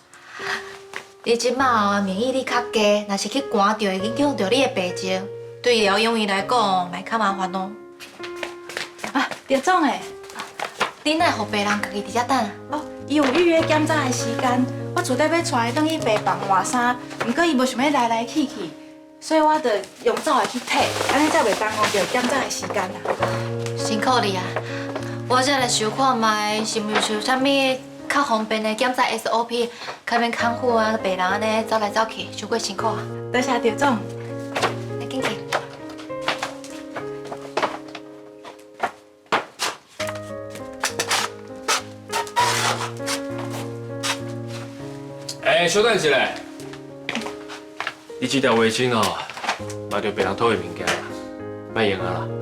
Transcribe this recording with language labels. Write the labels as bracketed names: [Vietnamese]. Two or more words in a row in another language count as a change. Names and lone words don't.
[Min Nan Chinese] 你即马免疫力较低，若是去寒着，会影响到你的病情，对疗养院来讲，咪较麻烦咯。啊，刘总诶，你哪会互病人家己伫遮等啊？哦，伊有预约检查的时间，我厝底要带伊转去病房换衫，毋过伊无想要来来去去，所以我着用走来去摕，安尼才袂耽误着检查的时间啦。辛苦你啊！我再来想看卖，是毋是有啥物较方便的检查 SOP， 较免康复啊，病人安尼走来走去，伤过辛苦啊。多谢刘总。来，紧去。稍等一下，你这条围巾哦，买着别人偷的物件啦，莫用啊啦。